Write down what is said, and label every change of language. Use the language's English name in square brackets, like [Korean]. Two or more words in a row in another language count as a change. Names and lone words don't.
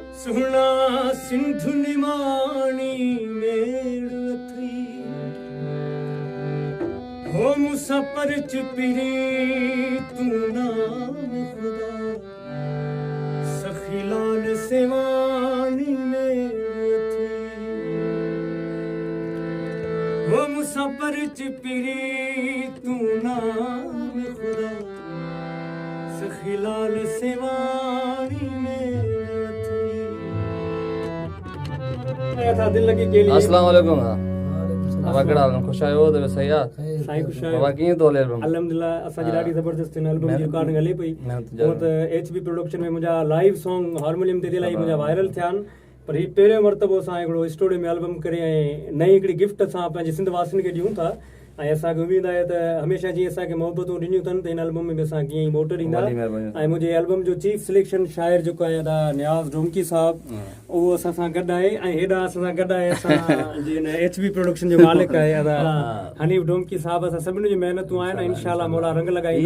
[Sindhi] सुना सिंधु निमाणी मेड़ थी हो मुसाफिर चिपरी तू नाम खुदा सखी लाल सेवानी मेड़ थी हो मुसाफिर चिपरी तू नाम खुदा सखी लाल सेवानी [Arabic] السلام عليكم [Sindhi] बाबा कड़ा खुश आयो तो सही आ साईं खुश आयो बाबा कीअं तो हले एल्बम अल्हम्दुलिल्लाह असां जी ॾाढी ज़बरदस्त एल्बम जी रिकॉर्डिंग हले पई वो त एचबी प्रोडक्शन में मुंहिंजा [English] live song [Sindhi] हारमोनियम ते इलाही मुंहिंजा वायरल थिया आहिनि पर ही पहिरियों मरतबो असां हिकिड़ो स्टूडियो में एल्बम करे ऐं नई हिकिड़ी गिफ्ट असां पंहिंजे सिंध वासियुनि खे ॾियूं था ऐं असांखे उमेद आहे त हमेशह जीअं असांखे मोहबतूं ॾिनियूं अथनि त हिन एल्बम में बि असां कीअं ई मोट ॾींदा ऐं मुंहिंजे एल्बम जो [English] chief selection [Sindhi] शायर जेको आहे नियाज़ ढोमकी साहब उहो असां सां गॾु आहे ऐं हेॾा असां सां गॾु आहे असां एचबी प्रोडक्शन जो मालिक आहे हनीफ ढोमकी साहब असां सभिनी जी महिनतूं आहिनि [Arabic] إن شاء الله [Sindhi] मौला रंग लॻाईंदो